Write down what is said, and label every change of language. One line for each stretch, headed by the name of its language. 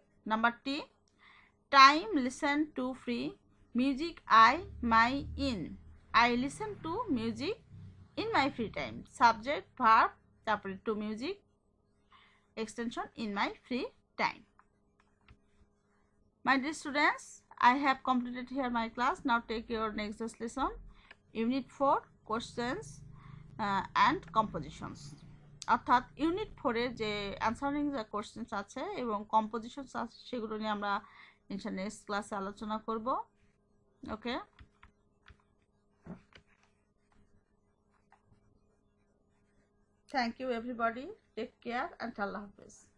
English: Number টি, time listen to free music I my in, I listen to music in my free time, subject verb, তারপরে to music extension in my free time. My dear students, I have completed here my class. Now take your next lesson, unit 4 questions and compositions.
Bangla: অর্থাৎ unit 4 এর যে answering যে questions আছে এবং compositions আছে সেগুলো নিয়ে আমরা ইনশাআল্লাহ নেক্সট ক্লাসে আলোচনা করব।
English: Okay, thank you everybody, take care and আল্লাহ হাফেজ।